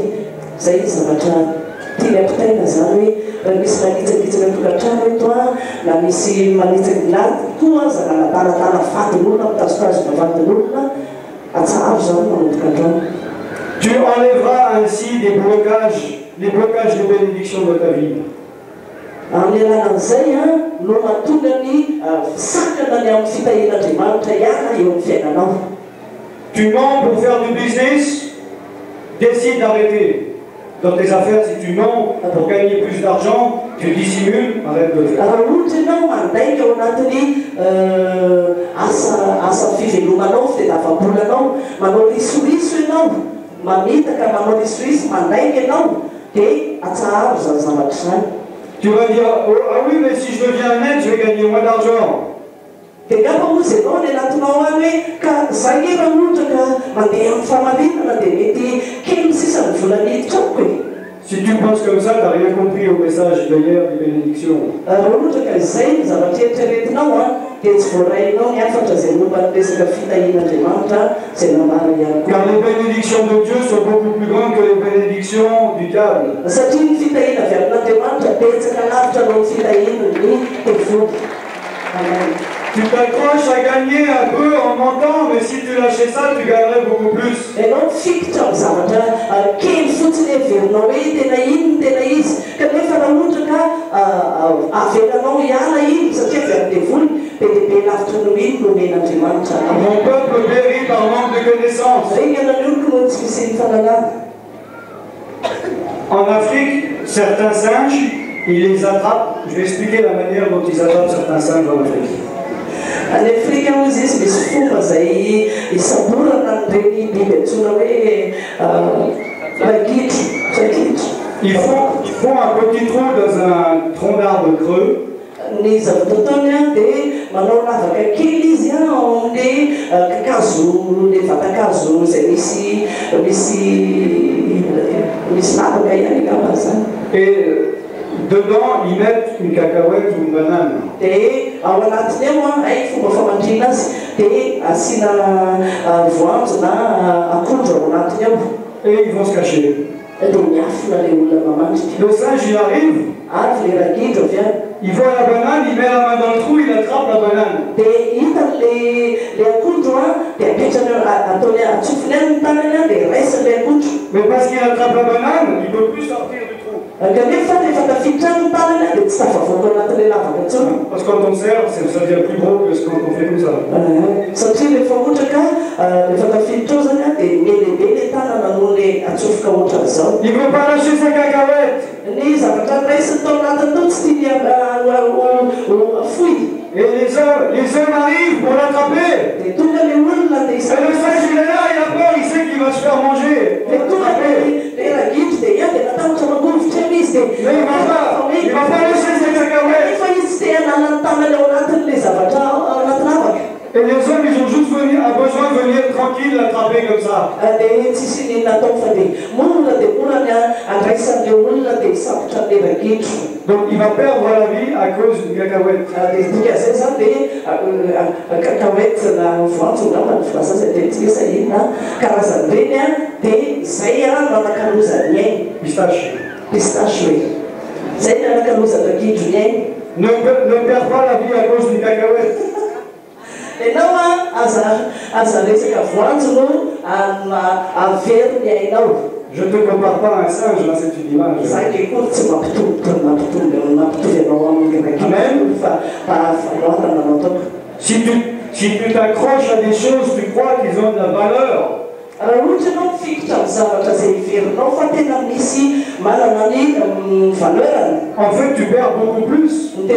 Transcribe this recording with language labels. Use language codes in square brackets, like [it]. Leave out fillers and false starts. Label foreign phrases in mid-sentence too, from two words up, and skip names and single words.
[mg] Zay zavatra tiany ampitaina zany hoe raha misy manitsakitsaka tokantrano eto a na misy manitsakina koa za nanatanatana vadin'olona mitazotazona vadin'olona atsaharo zany manomboka andrano. [fr] Tu enlèveras ainsi des blocages, les blocages de bénédiction de ta vie. [mg] Amin'ny alalan'izay a no mahatonga ny sakana ny amin'ny fitahian'Andriamanitra ihany eo amin'ny fiainanao. [fr] Tu mens pour faire du business, décide d'arrêter. Dans tes affaires, si tu mens pour gagner plus d'argent, tu dissimules, arrête de le faire. [mg] Raha ohatra ianao mandaika ao anatin'ny asa fivelomanao, fitadiavam-bolanao, manao risoriso ianao, mamitaka manao risoriso, mandaika ianao, dia atsaharo zany zavatra zany. [fr] Tu vas dire, ah oui, mais si je deviens maître, je vais gagner moins d'argent. [mg] Dia ngamba moa zay anao ny anatinao any hoe ka zay raha ohatra ka mandeha amin'ny famarinana dia mety kely sisa ny vola miditra amiko e. [fr] Si tu penses comme ça, tu n'as rien compris au message d'hier des bénédictions. [mg] Raha ohatra ka izay ny zavatra eritreretinao a dia tsy voarainao ny afatra zay momba ny resaka fitahian'Andriamanitra zay namara ihany koa. [fr] Car les bénédictions de Dieu sont beaucoup plus grandes que les bénédictions du diable. [mg] Satria ny fitahiana avy amin'Andriamanitra betsaka lavitra noho ny fitahian'ny tevody. Amen. [fr] Tu t'accroches à gagner un peu en mentant, mais si tu lâchais ça, tu gagnerais beaucoup plus. [mg] Ianao fikitra amin'ny zavatra kely fotsiny heverinao hoe tena iny tena izy kanefa raha ohatra ka avelanao hiala iny satria avy amin'ny devony be dia be lavitra noho iny no men'Andriamanitra. [fr] Mon peuple périt par manque de connaissances. [mg] Zay ianan'oloko no tsy misy ny fahalalana. [fr] En Afrique, certains singes, ils les attrapent. Je vais expliquer la manière dont ils attrapent certains singes en Afrique. [mg] Any Afrika moa izy misy fomba zay isaborana n'ireny biby antsoina hoe ragidro. [fr] Ils font un petit trou dans un tronc d'arbre creux. [mg] Ny zavatra ataony a dia manao lavaka kely izy a ao amin'ny kakazo le vatakazo zay misy lavaka ihany ngamba zany. [fr] Et dedans, ils mettent une cacahuète ou une banane. [mg] Dia ao anatiny ao a fomba famandrina azy dia asiana voanjo na akondro ao anatiny ao. [fr] Et ils vont se cacher. [mg] Dia miafina le olona mamandrika. [fr] Le singe, il arrive. [mg] Avy le ragidro avy any. [fr] Il voit la banane, il met la main dans le trou, il attrape la banane. [mg] Dia hitany le akondro a dia apetrany ataony atsofony any ny tanany a dia raisiny le akondro. [fr] Mais parce qu'il attrape la banane, il ne peut plus sortir du trou. [mg] Kanefa rehefa tafiditra any ny tanany a dia tsy tafavoaka anatin'le lavaka intsony. [fr] Parce que quand on serre, ça devient plus gros que quand on fait comme ça. [mg] Satria rehefa ohatra ka rehefa tafiditra ao zany a dia melehibe le tanana noho le atsofoka ohatran'izao. [fr] Il ne veut pas lâcher sa cacahuète. [mg] Ny zavatra raisiny tao anatiny tao tsy tiany fohy. [fr] Et les hommes arrivent pour l'attraper. [mg] Dia tonga le olona dia [fr] Et le singe, il est là, il a peur, il sait qu'il va se faire manger. [mg] dia tonga le ragidro dia ia dia natahotra mangovotra amy izy [fr] Mais il va pas lâcher sa cacahuète. [mg] nefa izy tsy hanana ny tanany ao anatin'le zavatra ao anaty lavaka. [fr] Et les hommes, ils ont juste besoin de venir tranquille l'attraper comme ça. [mg] Dia tsisy ny natao fa dia monina dia monany andraisan'le olona dia sapotra le ragidro. [fr] Donc il va perdre la vie à cause du cacahuète. [mg] Dia tonga zay zany dia kakaoety na voanjo ngamba ny filaza zay dia tsy misy inona karazany reny a dia zay nanakalozany ainy. Pistache hoe zay nanakalozany ragidro ny ainy. [fr] Ne perds pas la vie à cause du cacahuète. [mg] Ianao aza resaka voanjo no averiny ainao. [fr] Je ne te compare pas à un singe, là c'est une image. Amen. Si tu t'accroches à des choses, tu crois qu'ils ont de la valeur. En fait, tu perds beaucoup plus.